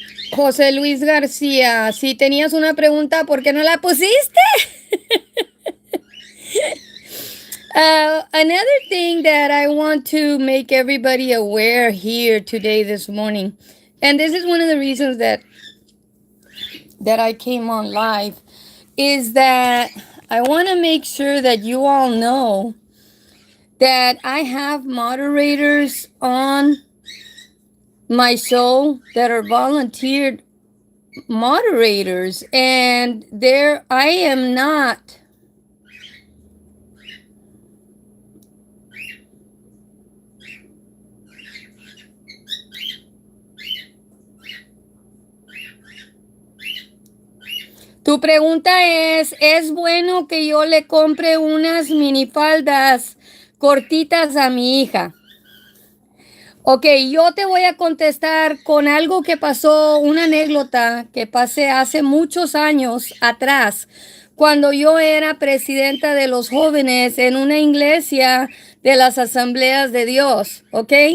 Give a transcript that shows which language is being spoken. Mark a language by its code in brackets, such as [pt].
[es] José Luis García, si tenías una pregunta, ¿por qué no la pusiste? [en] Another thing that I want to make everybody aware here today, this morning, and this is one of the reasons that I came on live, is that I want to make sure that you all know that I have moderators on my show that are volunteered moderators, and I am not [es] Tu pregunta ¿es bueno que yo le compre unas minifaldas cortitas a mi hija? Ok, yo te voy a contestar con algo que pasó, una anécdota que pasé hace muchos años atrás, cuando yo era presidenta de los jóvenes en una iglesia de las Asambleas de Dios, ¿ok?